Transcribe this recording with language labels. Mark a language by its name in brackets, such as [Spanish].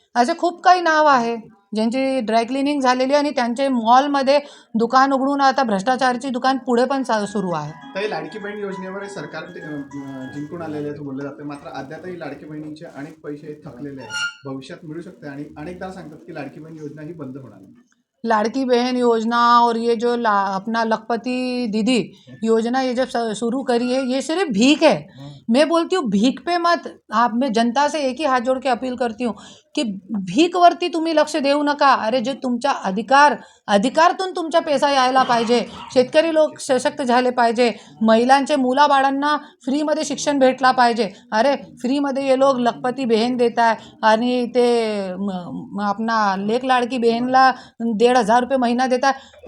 [Marathi] असे खूप काही नाव आहे ज्यांची ड्रायक्लिनिंग झालेली आहे आणि त्यांचे मॉलमध्ये दुकान उघडून आता भ्रष्टाचाराची दुकान पुढे पण सुरू आहे. काही लाडकी बहीण योजनेवर सरकार जिंकून आलेले आहे बोललं जाते, मात्र अद्यापही लाडकी बहिणींचे अनेक पैसे थकलेले आहेत, भविष्यात मिळू शकते आणि अनेकदा सांगतात की लाडकी बहीण योजना ही बंद होणार. [Hindi] लाड़की बहन योजना और ये जो अपना लखपति दीदी योजना ये जब शुरू करी है, ये सिर्फ भीख है. मैं बोलती हूँ भीख पे मत. मैं जनता से एक ही हाथ जोड़ के अपील करती हूँ की [Marathi] भीकवरती तुम्ही लक्ष देऊ नका. अरे जे तुमचा अधिकारातून तुमचा पैसा यायला पाहिजे. शेतकरी लोक सशक्त झाले पाहिजे. महिलांचे मुलाबाळांना फ्रीमध्ये शिक्षण भेटला पाहिजे. अरे फ्रीमध्ये [Hindi] ये लोग [Marathi] लखपती बहन देत आहे आणि ते आपला लेक लाडकी बहीणला 1,500 रुपये महिना देत आहे.